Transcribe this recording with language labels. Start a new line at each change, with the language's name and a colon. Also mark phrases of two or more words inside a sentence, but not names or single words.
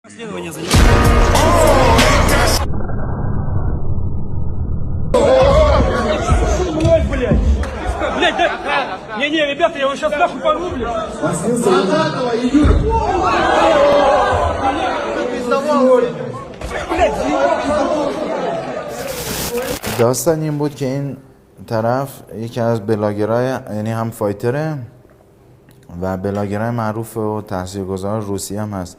Russian: Расследование занимается. Блять! Блять, да! Не-не, ребята, я его сейчас нахуй порву, блядь!
Persian: داستان این بود که این طرف یکی از بلاگرای، یعنی هم فایتره و بلاگرای معروف و تاثیرگذار روسی هم هست.